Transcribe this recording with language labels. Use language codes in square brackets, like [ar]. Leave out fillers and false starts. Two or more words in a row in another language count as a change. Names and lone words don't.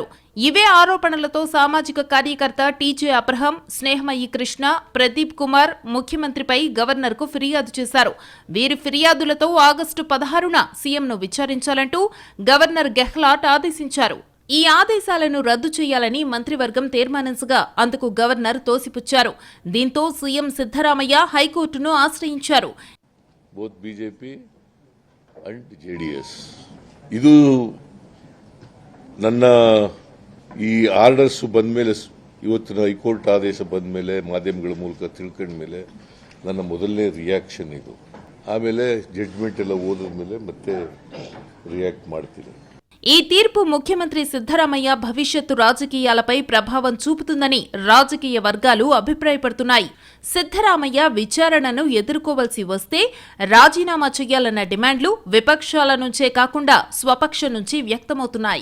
[te] ఇవే ఆరోపణలతో సామాజిక కార్యకర్త టీజే అబ్రహం, స్నేహమయ్యి కృష్ణ, ప్రదీప్ కుమార్ ముఖ్యమంత్రిపై గవర్నర్కు ఫిర్యాదు చేశారు. వీరి ఫిర్యాదులతో ఆగస్టు 16న సీఎంను విచారించాలంటూ గవర్నర్ గెహ్లాట్ ఆదేశించారు. ఈ ఆదేశాలను రద్దు చేయాలని మంత్రివర్గం తీర్మానించగా అందుకు గవర్నర్ తోసిపుచ్చారు. దీంతో సీఎం సిద్ధరామయ్య హైకోర్టును ఆశ్రయించారు. [kn] ಇದು ನನ್ನ ಈ ಆರ್ಡರ್ಸ್ ಬಂದ ಮೇಲೆ, ಇವತ್ತಿನ ಹೈಕೋರ್ಟ್ ಆದೇಶ ಬಂದ ಮೇಲೆ, ಮಾಧ್ಯಮಗಳ ಮೂಲಕ ತಿಳ್ಕೊಂಡ ಮೇಲೆ ನನ್ನ ಮೊದಲನೇ ರಿಯಾಕ್ಷನ್ ಇದು. ಆಮೇಲೆ ಜಡ್ಜ್ಮೆಂಟ್ ಎಲ್ಲ ಓದಿದ ಮೇಲೆ ಮತ್ತೆ ರಿಯಾಕ್ಟ್ ಮಾಡ್ತೀನಿ. [te] ఈ తీర్పు ముఖ్యమంత్రి సిద్ధరామయ్య భవిష్యత్తు రాజకీయాలపై ప్రభావం చూపుతుందని రాజకీయ వర్గాలు అభిప్రాయపడుతున్నాయి. సిద్ధరామయ్య విచారణను ఎదుర్కోవలసి వస్తే రాజీనామా చేయాలన్న డిమాండ్లు విపక్షాల నుంచే కాకుండా స్వపక్షం నుంచి వ్యక్తమవుతున్నాయి.